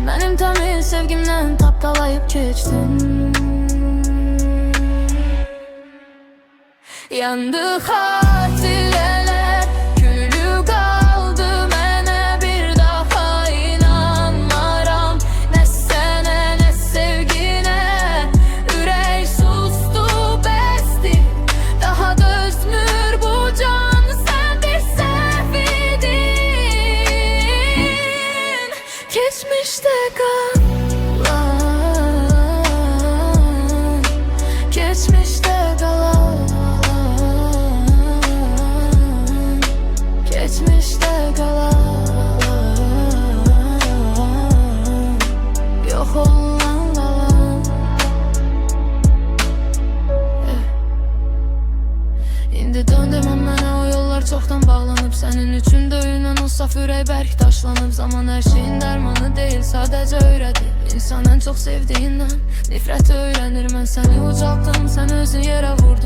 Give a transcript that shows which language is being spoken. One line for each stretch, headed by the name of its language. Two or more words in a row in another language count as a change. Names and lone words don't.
Azerbaijani: Mənim təmiz sevgimdən tapdalayıb keçdin. Yandı xatirələr, külü qaldı mənə, bir daha inanmaram. Nə sənə, nə sevginə, ürək sustu, bəsdi. Daha dözmür bu can, sən bir səhv idin.
Turkish: Geçmişte kalan, geçmişte kalan, geçmişte kalan, yok olan kalan.
Azerbaijani: İndi döndüm mənə o yollar çoxdan bağlanıb. Sənin üçün döyünən o saf ürək bərk daşlanıb. Zaman hər şeyin dərmanı deyil, sadəcə öyrədir. İnsan ən çox sevdiyindən nifrət öyrənir. Mən səni ucaltdım, sən özün yerə vurdun.